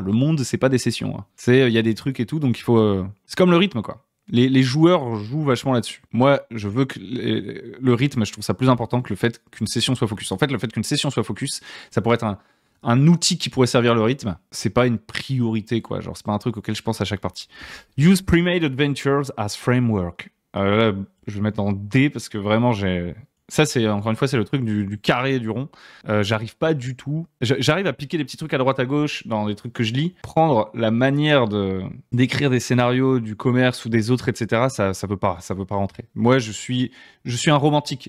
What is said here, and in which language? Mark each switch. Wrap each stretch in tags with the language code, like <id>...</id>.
<fr>Le monde, c'est pas des sessions. Hein. Il y a des trucs et tout, donc il faut... c'est comme le rythme, quoi. Les joueurs jouent vachement là-dessus. Moi, je veux que le rythme, je trouve ça plus important que le fait qu'une session soit focus. En fait, le fait qu'une session soit focus, ça pourrait être un outil qui pourrait servir le rythme. C'est pas une priorité, quoi. Genre, c'est pas un truc auquel je pense à chaque partie.</fr> <en>Use pre-made adventures as framework.</en> <fr>Là, je vais mettre en D parce que vraiment, ça, c'est encore une fois, c'est le truc du carré et du rond. J'arrive pas du tout. J'arrive à piquer des petits trucs à droite à gauche dans des trucs que je lis. Prendre la manière d'écrire des scénarios du commerce ou des autres, etc. Ça peut pas rentrer. Moi, je suis un romantique.</fr>